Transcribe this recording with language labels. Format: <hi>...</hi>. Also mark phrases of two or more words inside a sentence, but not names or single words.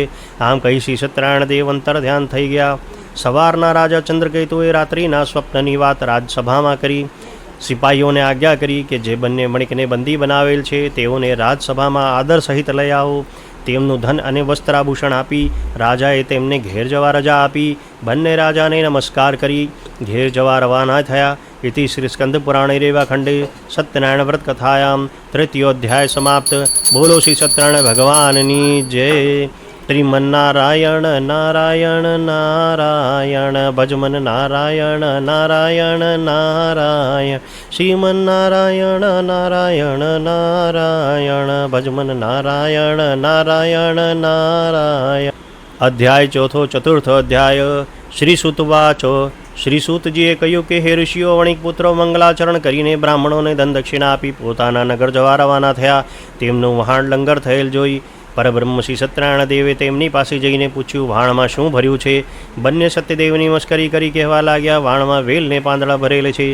<gu>આમ કહી શ્રી સત્યનારાયણ દેવ અંતર ધ્યાન થઈ ગયા. સવારના રાજા ચંદ્રકેતુએ રાત્રિના સ્વપ્નની વાત રાજસભામાં કરી. સિપાહીઓને આજ્ઞા કરી કે જે બંને વણિકને બંદી બનાવેલ છે તેઓને રાજસભામાં આદર સહિત લઈ આવો. તેમનું ધન અને વસ્ત્રાભૂષણ આપી રાજાએ તેમને ઘેર જવા રજા આપી. બંને રાજાને નમસ્કાર કરી ઘેર જવા રવાના થયા.</gu> <sa>इति श्री स्कंद पुराणे रेवाखंडे सत्यनारायण व्रत कथायां तृतीयोध्याय समाप्त.</sa> <gu>બોલો શ્રી સત્યનારાયણ ભગવાનની જય.</gu> <sa>श्रीमन्नारायण नारायण नारायण भजमन नारायण नारायण नारायण श्रीमन्नारायण नारायण नारायण भजमन नारायण नारायण नारायण.</sa> <gu>અધ્યાય ચોથો</gu> <sa>चतुर्थो अध्याय. श्री सुतवाचो.</sa> <gu>શ્રી સૂતજીએ કહ્યું કે હે ઋષિઓ, વણિક પુત્રો મંગલાચરણ કરીને બ્રાહ્મણોને ધન દક્ષિણા આપી પોતાના નગર જવા રવાના થયા. તેમનું વહાણ લંગર થયેલ જોઈ પરબ્રહ્મ શ્રી સત્યનારાયણ દેવે તેમની પાસે જઈને પૂછ્યું વાણમાં શું ભર્યું છે? બંને સત્યદેવની મશ્કરી કરી કહેવા લાગ્યા વાણમાં વેલ ને પાંદડા ભરેલે છે.</gu>